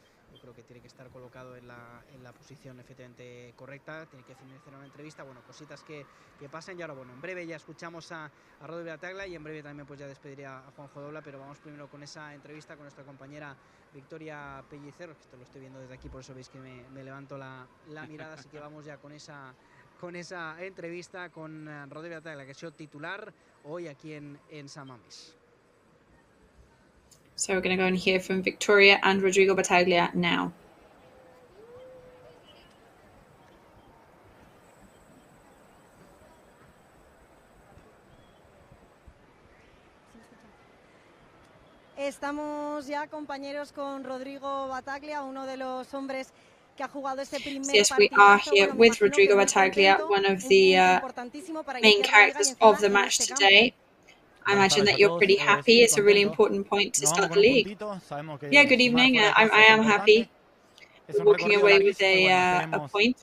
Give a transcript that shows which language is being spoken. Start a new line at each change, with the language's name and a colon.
Spanish: Yo creo que tiene que estar colocado en la posición efectivamente correcta, tiene que finalizar una entrevista, bueno, cositas que pasen. Y ahora, bueno, en breve ya escuchamos a Rodri Battaglia y en breve también pues ya despediré a Juanjo Dobla, pero vamos primero con esa entrevista con nuestra compañera Victoria Pellicer, esto lo estoy viendo desde aquí, por eso veis que me levanto la mirada, así que vamos ya con esa entrevista con Rodri Battaglia, que ha sido titular hoy aquí en San Mamés.
English: So we're going to go and hear from Victoria and Rodrigo Battaglia now.
Spanish: Estamos ya, compañeros, con Rodrigo Battaglia, uno de los hombres que ha jugado este primer
English: Yes, we are here with Rodrigo Battaglia, one of the main characters of the match today. I imagine that you're pretty happy. It's a really important point to start the league. Yeah, good evening. I am happy. We're walking away with a point.